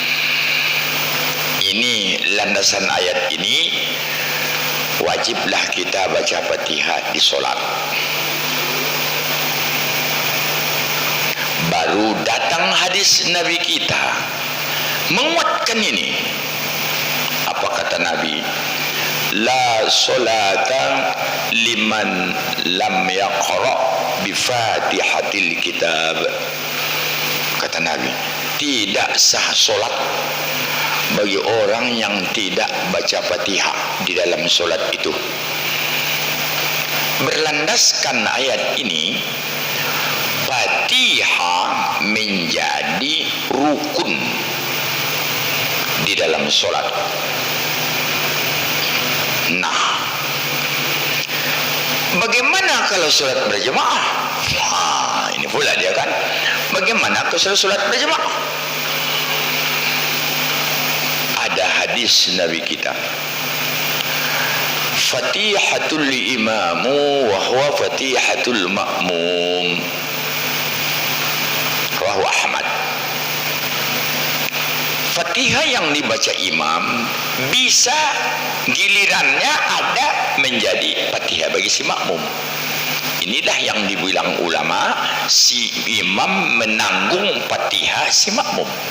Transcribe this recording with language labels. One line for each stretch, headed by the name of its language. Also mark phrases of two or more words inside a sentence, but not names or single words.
Indonesian: Ini landasan ayat ini, wajiblah kita baca Fatihah di solat. Baru datang hadis Nabi kita menguatkan ini. Apa kata Nabi?
Arabic: لا صلاة لمن لم يقرأ بفاتحة الكتاب.
Indonesian: Kata Nabi, tidak sah solat bagi orang yang tidak baca Fatihah di dalam solat itu. Berlandaskan ayat ini, Fatihah menjadi rukun di dalam solat. Nah, bagaimana kalau solat berjemaah? Nah, ini pula dia kan. Bagaimana kalau solat berjemaah? Ada hadis Nabi kita,
Arabic: فاتحة الإمام وهو فاتحة المأموم، رواه أحمد.
Indonesian: Fatihah yang dibaca imam bisa gilirannya ada menjadi Fatihah bagi si makmum. Inilah yang dibilang ulama, si imam menanggung Fatihah si makmum.